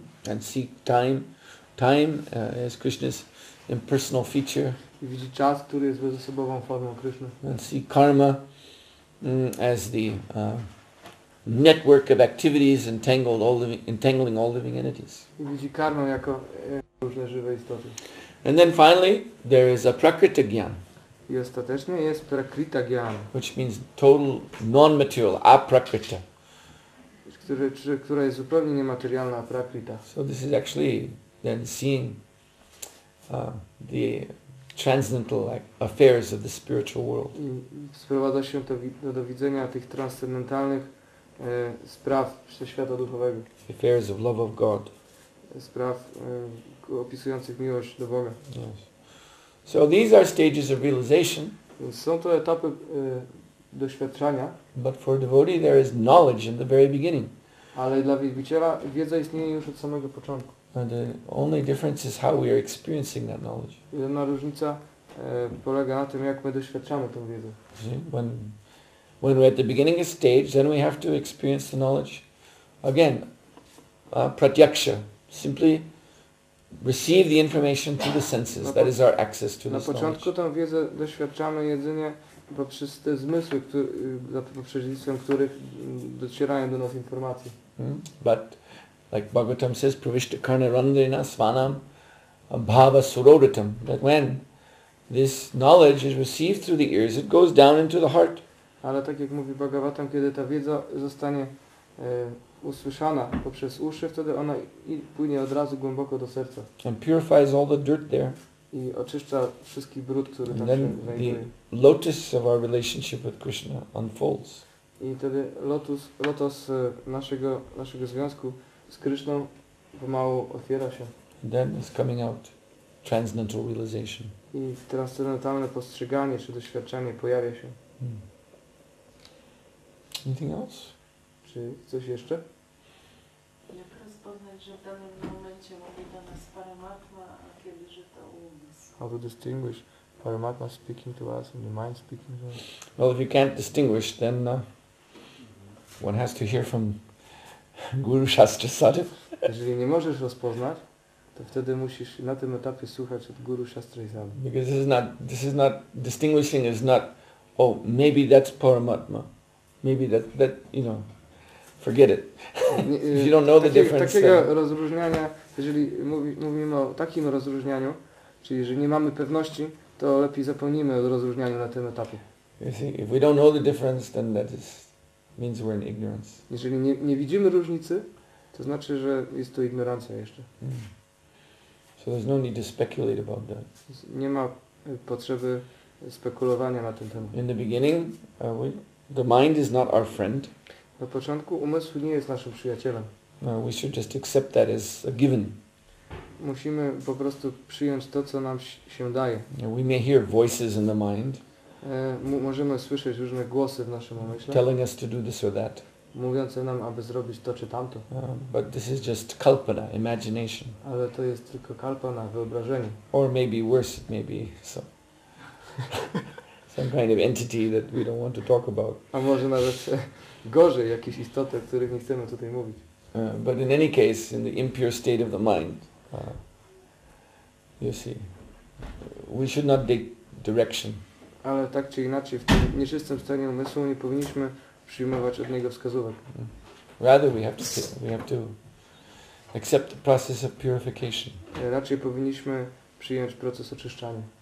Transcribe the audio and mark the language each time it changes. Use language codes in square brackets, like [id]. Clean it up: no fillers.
[en] And see time as Krishna's impersonal feature. [pl] I widzi czas, który jest bezosobową formą Kryszny. [en] And see karma as the network of activities entangling all living entities. [pl] I widzi karmę jako różne żywe istoty. [en] And then finally, there is a prakriti gyan, [pl] I ostatecznie jest prakrita gyan, [en] which means total non-material, aprakrita. [pl] która jest zupełnie niematerialna, prakrita. [en] So this is actually then seeing the transcendental affairs of the spiritual world. [pl] I sprowadza się to do widzenia tych transcendentalnych spraw świata duchowego. [en] Affairs of love of God. Spraw opisujących miłość do Boga. Yes. So these are stages of realization. [pl] Więc są to etapy doświadczania, [en] but for a devotee there is knowledge in the very beginning. [pl] ale dla wielbiciela wiedza istnieje już od samego początku. [en] And the only difference is how we are experiencing that knowledge. [pl] Jedyna różnica polega na tym, jak my doświadczamy tę wiedzę. [en] See? When we're at the beginning of stage, then we have to experience the knowledge. Again, pratyaksha, simply receive the information through the senses. That is our access to [pl] Na [en] this [pl] początku [en] knowledge. [pl] tę wiedzę doświadczamy jedynie poprzez te zmysły, za pośrednictwem których docierają do nas informacje. [en] But like Bhagavatam says, [sa] pravishta karna randrina svanam bhava surodatam, [en] that when this knowledge is received through the ears, it goes down into the heart. [pl] Ale tak jak mówi Bhagavatam, kiedy ta wiedza zostanie usłyszana poprzez uszy, wtedy ona płynie od razu głęboko do serca. [en] And purifies all the dirt there. [pl] I oczyszcza wszystki brud, który tam [en] And [pl] się [en] then [pl] znajduje. [en] the lotus of our relationship with Krishna unfolds. [pl] I wtedy lotos naszego związku z Kryszną pomału otwiera się. [en] And then is coming out transcendental realization. [pl] I transcendentalne postrzeganie czy doświadczenie pojawia się. [en] Anything else? [pl] Czy coś jeszcze? Jak rozpoznać, że w danym momencie mówi do nas Paramatma, a kiedy, że to umysł? [en] How to distinguish Paramatma speaking to us and the mind speaking to us? Well, if you can't distinguish, then one has to hear from Guru Shastra Sadhu. [pl] Jeżeli nie możesz rozpoznać, to wtedy musisz na tym etapie słuchać od Guru Shastra i Sadhu. [en] Because this is not distinguishing is not, oh, maybe that's Paramatma, maybe that forget it. If you don't know the difference. [pl] Takiego rozróżniania, jeżeli mówimy o takim rozróżnianiu, czyli jeżeli nie mamy pewności, to lepiej zapomnijmy o rozróżnianiu na tym etapie. [en] You see, if we don't know the difference, then means we're in ignorance. [pl] Jeżeli nie widzimy różnicy, to znaczy, że jest to ignorancja jeszcze. [en] So there's no need to speculate about that. [pl] Nie ma potrzeby spekulowania na ten temat. [en] In the beginning, the mind is not our friend. [pl] Na początku umysł nie jest naszym przyjacielem. [en] We should just accept that as a given. [pl] Musimy po prostu przyjąć to, co nam się daje. [en] We may hear voices in the mind. [pl] Możemy słyszeć różne głosy w naszym umyśle, [en] telling us to do this or that. [pl] Mówiące nam, aby zrobić to czy tamto. [en] But this is just kalpana, imagination. [pl] Ale to jest tylko kalpana, wyobrażenie. [en] Or maybe worse, it may be some kind of entity that we don't want to talk about. [pl] A może nawet gorzej, jakieś istoty, o których nie chcemy tutaj mówić. [en] But in any case, in the impure state of the mind, you see, we should not take direction. [pl] Ale tak czy inaczej, w tym nieczystym stanie umysłu nie powinniśmy przyjmować od niego wskazówek. [en] Rather, we have to accept the process of purification. [pl] Raczej powinniśmy przyjąć proces oczyszczania.